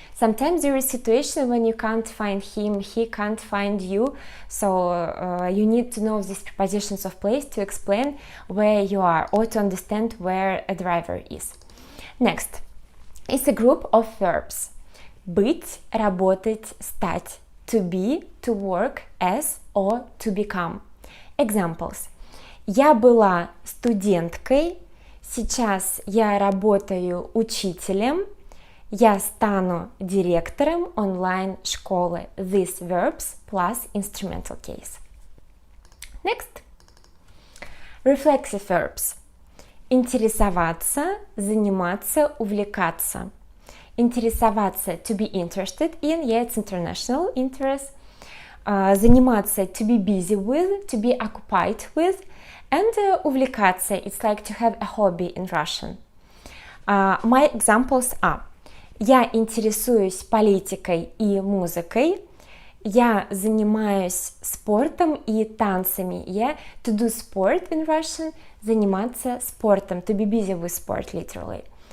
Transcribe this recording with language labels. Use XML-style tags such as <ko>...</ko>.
<en>Sometimes there is a situation when you can't find him, he can't find you, so you need to know these prepositions of place to explain where you are or to understand where a driver is. Next, it's a group of verbs.</en> <ru>Быть, работать, стать.</ru> <en>To be, to work, as, or to become. Examples.</en> <ru>Я была студенткой, сейчас я работаю учителем, я стану директором онлайн-школы.</ru> <en>These verbs plus instrumental case. Next. Reflexive verbs.</en> <ru>Интересоваться, заниматься, увлекаться.</ru> <en>Интересоваться, to be interested in, yeah, it's international interest. Заниматься, to be busy with, to be occupied with. And увлекаться, it's like to have a hobby in Russian. My examples are:</en> <ru>я интересуюсь политикой и музыкой, я занимаюсь спортом и танцами.</ru> <en>Yeah, to do sport in Russian,</en> <ru>заниматься спортом,</ru> <en>to be busy with sport, literally.</en>